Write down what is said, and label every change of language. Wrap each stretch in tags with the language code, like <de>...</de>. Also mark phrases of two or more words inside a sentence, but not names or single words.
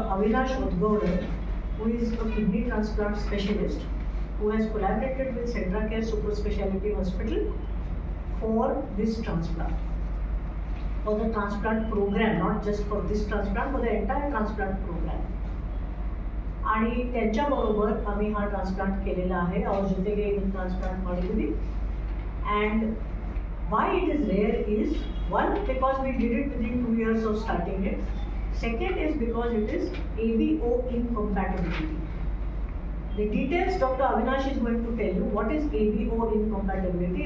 <en>Avinash Udgowdar, who is a kidney transplant specialist, who has collaborated with Centracare Super Speciality Hospital for this transplant. For the transplant program, not just for this transplant, for the entire transplant program.</en> <mr>आणि त्यांच्याबरोबर आम्ही हा ट्रान्सप्लांट केलेला आहे</mr> <kn>ಅವ್ರ ಜೊತೆಗೆ ಇದನ್ನು ಟ್ರಾನ್ಸ್ಪ್ಲಾಂಟ್ ಮಾಡಿದ್ವಿ.</kn> <en>And why it is rare is, one, because we did it within 2 years of starting it. Second is because it is ABO incompatibility. The details Dr. Avinash is going to tell you. What is ABO incompatibility?</en>